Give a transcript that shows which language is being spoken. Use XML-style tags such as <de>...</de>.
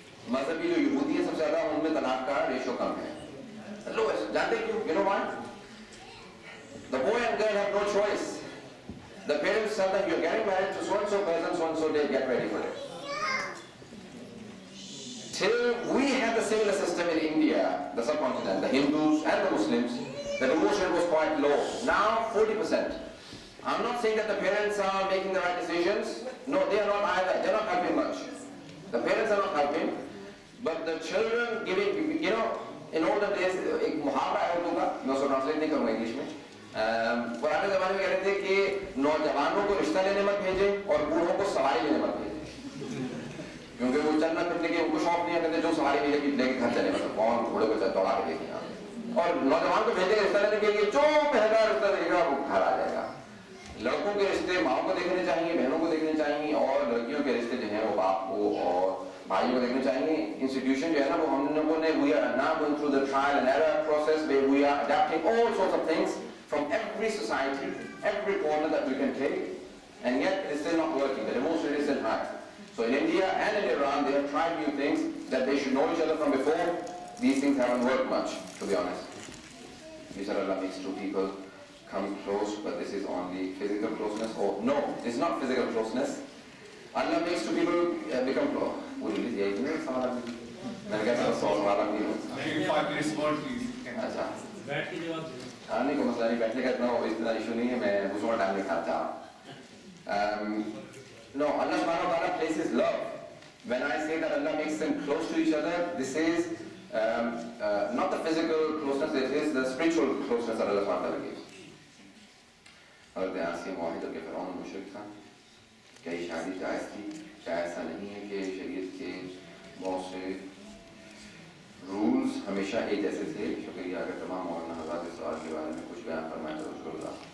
<hi>मज़हबी जो यहूदी है सबसे ज़्यादा उनमें तलाक का रेशो कम है.</hi> <en>The lowest.</en> <hi>जानते क्यों?</hi> <en>You know why? The boy and girl have no choice. The parents tell them, you're getting married to so-and-so person, so-and-so day, get ready for it. Till we had the similar system in India, the subcontinent, the Hindus and the Muslims, the divorce rate was quite low. Now 40%. I'm not saying that the parents are making the right decisions. No, they are not either. They're not helping much. The parents are not helping. But the children giving, in olden days,</en> <hi>एक मुहावरा है उर्दू का, मैं उसको translate नहीं करूँगा English में. पुराने ज़माने में कहते थे कि नौजवानों को रिश्ता लेने मत भेजें और बूढ़ों को सवारी लेने मत भेजें, क्योंकि वो चलना फिरने के उनको शौक नहीं है, कहते जो सवारी लेके घर चले, मतलब कौन घोड़े को दौड़ा के देखेगा, और नौजवान को भेजेंगे रिश्ता लेने के लिए, जो पहला रिश्ता देगा वो घर आ जाएगा. लड़कों के रिश्ते माओ को देखने चाहिए, बहनों को देखने चाहिए, और लड़कियों के रिश्ते जो हैं वो बाप को और भाइयों को देखने चाहिए. इंस्टीट्यूशन जो है ना वो हम लोगों ने,</hi> <en>we are now going through the trial and error process where we are adapting all sorts of things from every society, every corner that we can take, and yet it is still not working. The divorce rate is still high. So in India and in Iran, they have tried new things that they should know each other from before. These things haven't worked much, to be honest. These are Allah makes two people come close, but this is only physical closeness. Oh no, this is not physical closeness. Allah makes two people become close. Would you read it?</en> <hi>मैंने कहा सब सवाल नहीं हो।</hi> <en>Maybe 5 minutes more, please.</en> <hi>अच्छा। बैठ के जवाब दे। हाँ नहीं कोई मसला नहीं बैठने का इतना इशू नहीं है मैं दूसरा टाइम नहीं खाता।</hi> <en>No, Allah subhanahu wa ta'ala places love. When I say that Allah makes them close to each other, this is not the physical closeness, it is the spiritual closeness that Allah subhanahu wa ta'ala gives.</en> <hi>और ध्यान से मुआहिद के फ़िरौन मुशरिक था, क्या ये शादी जायज़ थी? क्या ऐसा नहीं है कि शरीयत के बहुत से रूल्स हमेशा एक जैसे थे? शुक्रिया अगर तमाम मौलाना हज़रात इस सवाल के बारे में कुछ बयान फरमाएं तो शुक्रिया।</hi>